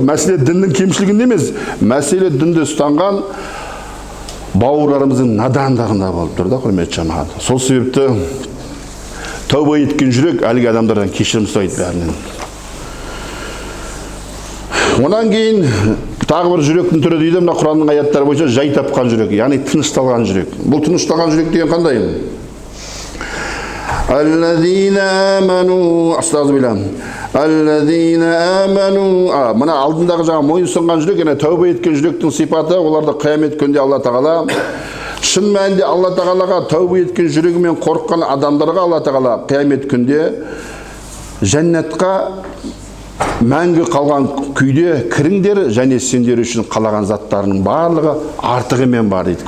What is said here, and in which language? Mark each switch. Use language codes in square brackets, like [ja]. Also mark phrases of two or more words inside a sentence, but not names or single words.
[kk] Мәселе діннің кемшілігінде емес, мәселе дінді ұстанған бауырларымыздың надандығында болып тұр да, құрметті жамағат. Сол себепті тәуба еткен жүрек әлгі адамдардан кешірім сұрайды бәрінен. Онан кейін тағы бір жүректің түрі дейді, мына Құранның аяттары бойынша жай тапқан жүрек, яғни тынышталған жүрек. Бұл тынышталған жүрек деген қандай? [ar] الذين آمنوا أستغفر الله. الذين آمنوا. [kk] Мына алдындағы жаңа мойынсұнған жүрек, яғни тәуба еткен жүректің сипаты, оларды қиямет күнінде Алла тағала, шын мәнінде Алла тағалаға тәуба еткен жүрегімен қорыққан адамдарға Алла тағала қиямет күнде жәннатқа мәңгі қалған күйде кіріңдер, және сендер үшін қалаған заттарының барлығы артығымен бар дейді.